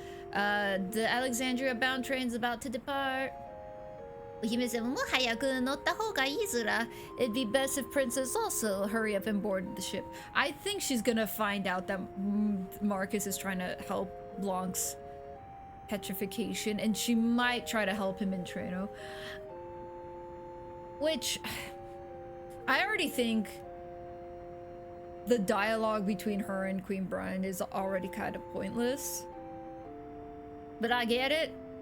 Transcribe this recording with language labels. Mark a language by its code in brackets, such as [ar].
[en] The Alexandria bound train's about to depart. [ja] お姫様も早く乗った方がいいズラ。 [en] It'd be best if Princess also hurry up and board the ship. I think she's gonna find out that Marcus is trying to help Blanc's petrification, and she might try to help him in Treno. Which, I already think the dialogue between her and Queen Brine is already kind of pointless. But I get it.